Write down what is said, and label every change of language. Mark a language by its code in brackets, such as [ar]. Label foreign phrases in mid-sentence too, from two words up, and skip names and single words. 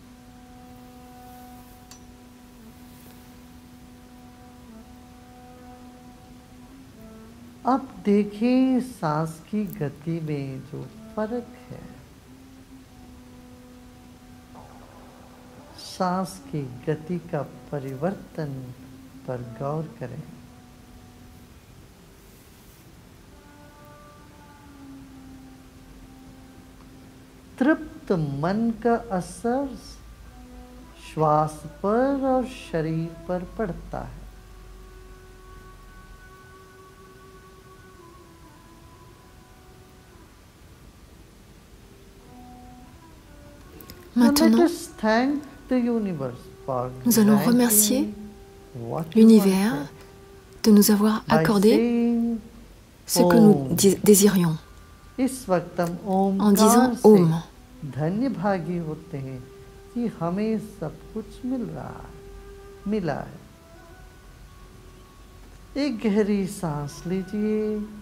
[hi] अब देखिए सांस की गति में जो फर्क है, सांस की गति का परिवर्तन पर गौर करें। तृप्त मन का असर श्वास पर और शरीर पर पड़ता है। [fr] Maintenant, nous allons remercier l'univers de nous avoir accordé ce que nous désirions en disant Om. [hi] धन्य भागी होते हैं कि हमें सब कुछ मिला है। एक गहरी सांस लीजिए।